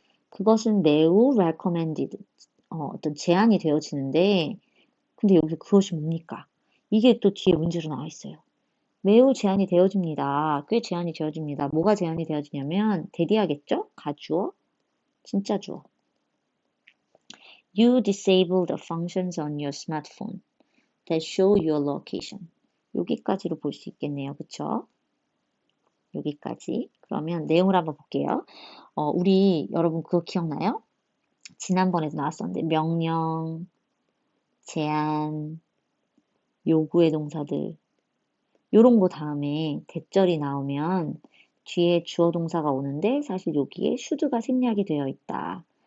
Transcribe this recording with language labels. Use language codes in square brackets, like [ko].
[ko] 그것은 매우 recommended. 어떤 제한이 되어지는데 근데 여기서 그것이 뭡니까? 이게 또 뒤에 문제로 나와 있어요. 매우 제한이 되어집니다. 꽤 제한이 되어집니다. 뭐가 제한이 되어지냐면 대디하겠죠? 가주어, 진짜 주어. [en] You disable the functions on your smartphone that show your location. [ko] 여기까지로 볼 수 있겠네요. 그쵸? 여기까지. 그러면 내용을 한번 볼게요. 우리 여러분 그거 기억나요? 지난번에도 나왔었는데 명령, 제한, 요구의 동사들 요런 거 다음에 대절이 나오면 뒤에 주어 동사가 오는데 사실 여기에 should가 생략이 되어 있다.